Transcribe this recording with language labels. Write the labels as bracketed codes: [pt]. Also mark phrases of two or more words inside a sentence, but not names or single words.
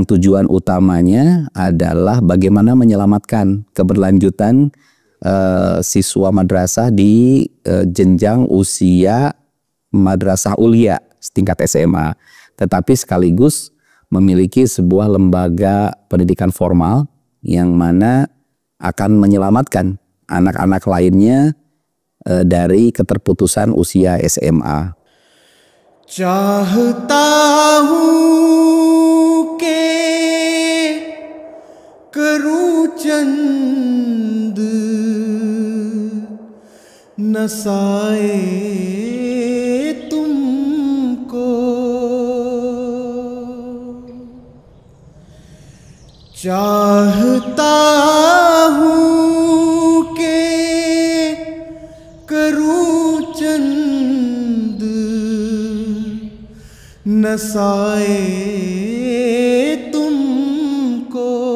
[id] tujuan utamanya adalah bagaimana menyelamatkan keberlanjutan siswa madrasah di jenjang usia madrasah ulia setingkat SMA, tetapi sekaligus memiliki sebuah lembaga pendidikan formal yang mana akan menyelamatkan anak-anak lainnya dari keterputusan usia SMA. [hi] चाहता हूँ के करूँ चंद नसाए तुमको, चाहता हूँ के करूँ चंद नसाए तुमको,